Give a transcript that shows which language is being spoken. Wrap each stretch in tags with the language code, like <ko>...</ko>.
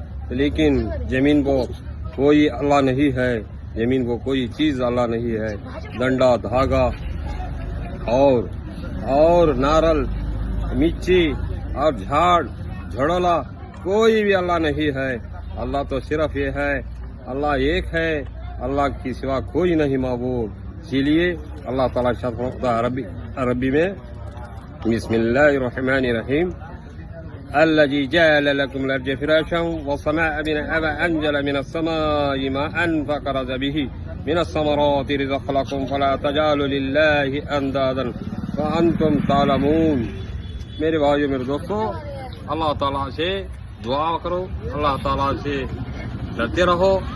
<ur>لیکن زمین کو کوئی اللہ نہیں ہے، زمین کو کوئی چیز اللہ نہیں ہے. ڈنڈا، دھاگا اور نارل، مچی اور جھاڑ جھڑولا کوئی بھی اللہ نہیں ہے. اللہ تو صرف یہ ہے، اللہ ایک ہے، اللہ کی سوا کوئی نہیں معبود. اسی لیے اللہ تعالیٰ ارشاد فرماتا ہے عربی میں،</ur> <ar>بسم اللہ الرحمن الرحیم، الذي جعل لكم الارض فراشا والسماء بناء وانزل من السماء ماء فاخرج به من الثمرات رزقا لكم فلا تجعلوا لله اندادا وانتم تعلمون.</ar> <ur>میرے بھائیو میرے دوستوں، اللہ تعالیٰ سے دعا کرو، اللہ تعالیٰ سے ڈرتے رہو.</ur>